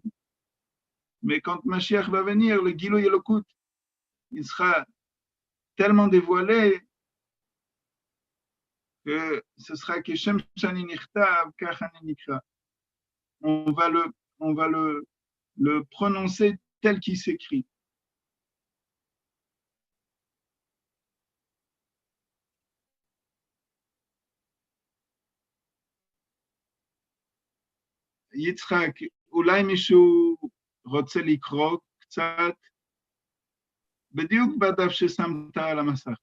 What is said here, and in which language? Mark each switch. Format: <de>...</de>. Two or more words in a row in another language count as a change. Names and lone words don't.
<fr>Mais quand Mashiach va venir, le</fr> <he>גילוי אלוקות,</he> <fr>il sera tellement dévoilé que ce sera que</fr> <he>שם שאני נכתב, כך אני נקרא.</he> <fr>On va le prononcer tel qu'il s'écrit.</fr> <he>יצחק, אולי מישהו רוצה לקרוא קצת, בדיוק בדף ששמת על המסך.</he>